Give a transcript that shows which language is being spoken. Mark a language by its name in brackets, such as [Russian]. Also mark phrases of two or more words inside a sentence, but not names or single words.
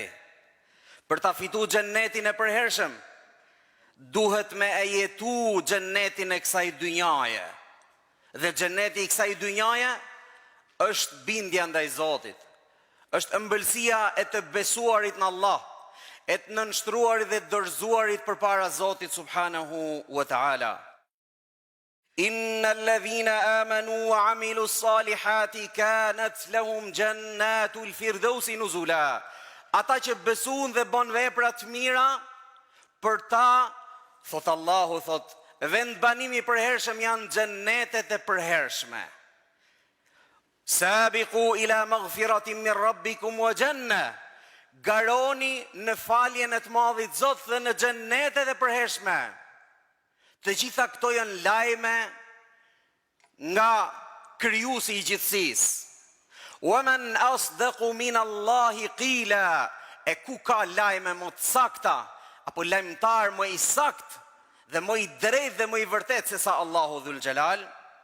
[Albanian] Për ta fitu xhennetin e përhershëm, duhet me e jetu xhennetin e kësaj dynjaje. Dhe xhenneti i kësaj dynjaje është bindja ndaj Zotit, është ëmbëlsia e të besuarit në Allah, e të nënshtruarit dhe dorëzuarit përpara Zotit [Arabic] سبحانه وتعالى. إن الذين آمنوا وعملوا الصالحات كانت لهم جنات الفردوس نزلا. [Albanian] Ata që besuan dhe bën vepra të mira, për ta, thot Allahu, thot, vend banimi i përhershëm janë xhennetet e përhershme. [Arabic] سابقوا إلى مغفرة من ربكم وجنة. [Albanian] Garoni në faljen e të Madhit Zot dhe në xhennetet e përhershme. Të gjitha këto janë lajme nga krijuesi i gjithësisë. [Arabic] ومن أصدق من الله قيلا. [Albanian] E ku ka lajme më të sakta, apo lajmëtar më i sakt dhe më i drejtë dhe më i vërtet se sa Allahu Dhul Xhelal?